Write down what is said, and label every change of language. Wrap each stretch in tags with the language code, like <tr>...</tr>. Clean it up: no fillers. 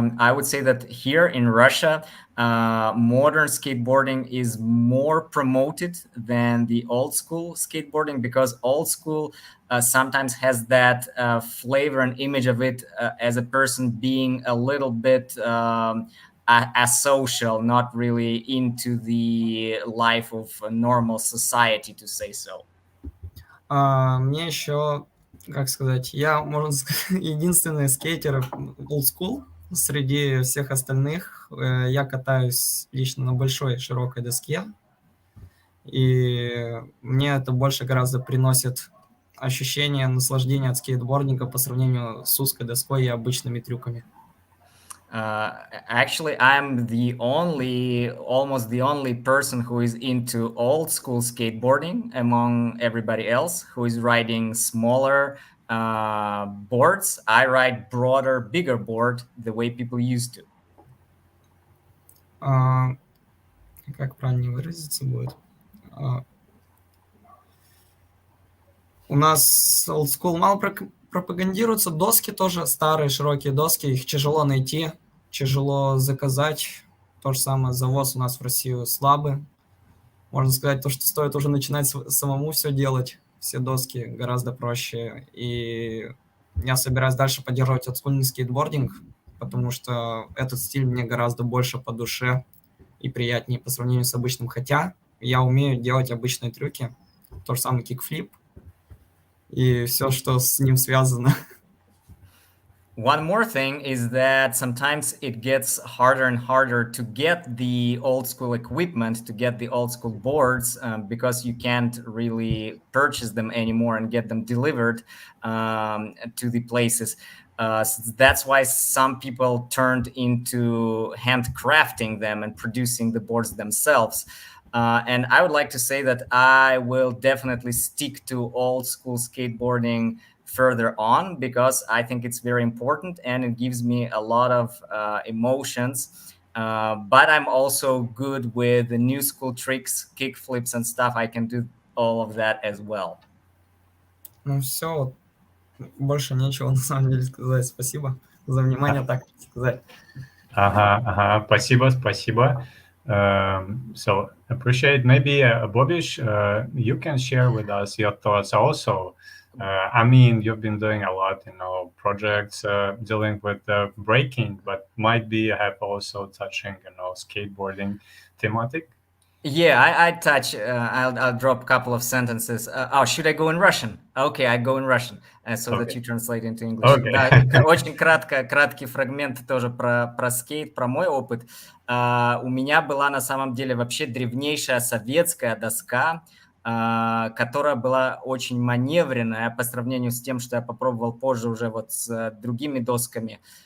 <en>I would say that here in Russia, modern skateboarding is more promoted than the old school skateboarding, because old school sometimes has that flavor and image of it as a person being a little bit asocial, not really into the life of a normal society, to say so.</en> <ru>Мне еще, как сказать, я, можно сказать, единственный скейтер old school среди всех остальных. Я катаюсь лично на большой широкой доске, и мне это больше гораздо приносит ощущение наслаждения от скейтбординга по сравнению с узкой доской и обычными трюками.</ru> <en>Actually, I'm almost the only person who is into old school skateboarding among everybody else who is riding smaller boards. I ride broader, bigger board the way people used to.</en> <ru>Как правильно выразиться будет? У нас old school мало пропагандируется, доски тоже старые, широкие доски, их тяжело найти, тяжело заказать. То же самое, завоз у нас в Россию слабый. можно сказать, то, что стоит уже начинать самому все делать, все доски гораздо проще. И я собираюсь дальше поддерживать олдскульный скейтбординг, потому что этот стиль мне гораздо больше по душе и приятнее по сравнению с обычным. Хотя я умею делать обычные трюки, то же самое кикфлип и все, что с ним связано.</ru> <en>One more thing is that sometimes it gets harder and harder to get the old school equipment, to get the old school boards, because you can't really purchase them anymore and get them delivered to the places. So that's why some people turned into handcrafting them and producing the boards themselves. And I would like to say that I will definitely stick to old school skateboarding further on, because I think it's very important and it gives me a lot of emotions. But I'm also good with the new school tricks, kick flips and stuff. I can do all of that as well.</en> <ru>Ну все, больше нечего на самом деле сказать. Спасибо за внимание, так сказать. Спасибо, спасибо.</ru> <en>So appreciate. Maybe Bobish, you can share with us your thoughts also. I mean, you've been doing a lot, projects dealing with breaking, but might be have also touching, skateboarding thematic. Yeah, I touch. I'll drop a couple of sentences. Should I go in Russian? Okay, I go in Russian, so that you translate into English. Okay.</en> <ru>Да, очень краткий фрагмент тоже про скейт, про мой опыт. У меня была на самом деле вообще древнейшая советская доска, которая была очень маневренная по сравнению с тем, что я попробовал позже уже вот с другими досками.</ru>